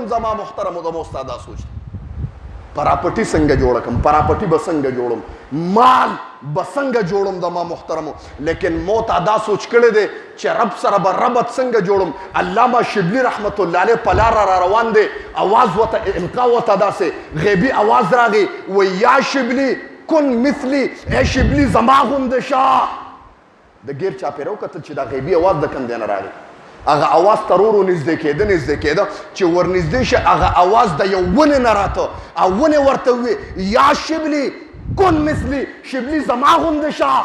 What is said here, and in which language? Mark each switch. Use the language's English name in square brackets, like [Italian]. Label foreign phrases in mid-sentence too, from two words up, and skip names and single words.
[Pashto] زما محترمو د مو ستا دا سوچ دی. پراپرټي څنګه جوړه کړم، پراپرټي به څنګه جوړم، مال به څنګه جوړم. د ما محترمو لیکن موتا دا سوچ کړی دی چې رب سره به ربط څنګه جوړم. علامه شبلی [Arabic] رحمت الله علیه [Pashto] په لاره را روان دی، اواز ورته القا ورته داسې غیبي اواز راغی، [Arabic] و یا شبلی کن مثلی، [Pashto] ای شبلی زما غوندې شه. د ګیر چاپېره وکتل چې دا غیبي اواز د کوم دی نه راغی. هغه اواز تر ورو نږدې کېده چې ورنږدې شه هغه اواز د یو ونې نه راته، او ونې ورته ووی [Arabic] یا شبلی کن مثلی، [Pashto] شبلی زما غوندې شه.